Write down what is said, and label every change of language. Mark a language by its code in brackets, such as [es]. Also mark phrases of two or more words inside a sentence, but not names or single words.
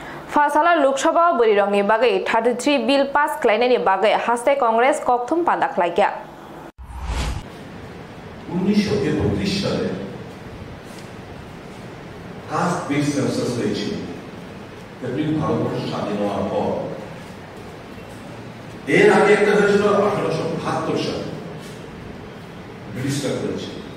[trp] Fasala Lok Sabha Burirongni bagai 33 bill pass klainani bagai Haste Congress kokthum panda khlaikya [bn] 1932 সালে কাস্ট বেস সেন্সাস হয়েছিল ভারতবর্ষ স্বাধীন হওয়ার পর। এর আগে একটা হয়েছিল 1872 সালে, ব্রিটিশরা করেছিল।